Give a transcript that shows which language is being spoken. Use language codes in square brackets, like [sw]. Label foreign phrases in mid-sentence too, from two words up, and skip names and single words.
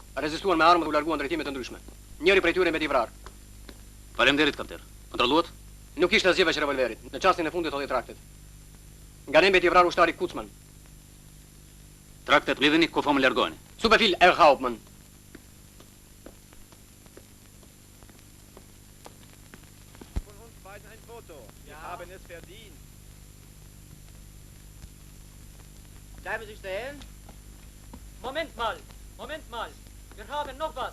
[sq] Rezistuan me armë dhe u larguan drejtime të ndryshme. Njëri prej tyre me divrar. Faleminderit, kapten. Kontrolluat? Nuk ishte asgjë veç revolverit. Në çastin e fundit hodhi traktet. Nga ne me divrar ushtari Kucman. Traktet mlidheni, ku më largoni. [de] Superfil, Hauptmann. Von uns beiden ein Foto. Wir haben es verdient. Bleiben Sie stehen. Moment mal. Wir haben noch was.